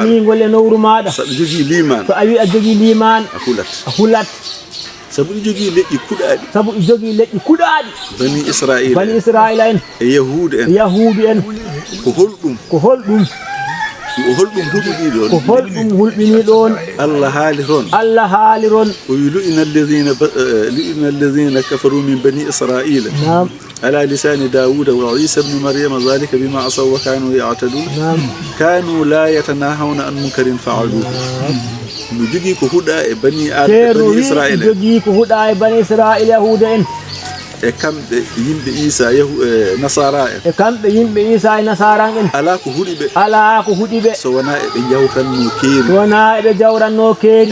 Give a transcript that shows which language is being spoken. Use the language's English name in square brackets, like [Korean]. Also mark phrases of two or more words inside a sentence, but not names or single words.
[Fula] nani ngol e nofuru maɗa. Saɗa jogii liman. So a wi a jogii liman. A hulat. A hulat. Sabu ɗi jogii leƴƴi kuɗaaɗi. Sabu ɗi jogii leƴƴi kuɗaaɗi. Bani Israila. Bani Israila en. E Yahuudu en. E Yahuudu en. Ko holɗum? Ko holɗum? Ko holɗum hulɓinii ɗon? Ko holɗum hulɓinii ɗon? Allah haali toon. Allah haali toon. O wi, [Arabic] "لئن الذين ب-، آه، لئن الذين كفروا من بني إسرائيل." [Fula] Naam. [Arabic] "على لسان داوود وعيسى ابن مريم ذلك بما عصوا وكانوا يعتدون." [Fula] Naam. [Arabic] "كانوا لا يتناهون عن منكر فعلوه." [Fula] Naam. Mi jogii ko huɗa e bani Ad-, Ceerno bani wi Israila. jogii ko huɗa e bani Israila Yahuuda en. E kamɓe yimɓe Isa, Yahu-, e Nasara en. E kamɓe yimɓe Isa e Nasara en. Alaa ko huɗi ɓe. Alaa ko huɗi ɓe. So wonaa e ɓe njawtanno keeri. So wonaa e ɓe njawranno keeri.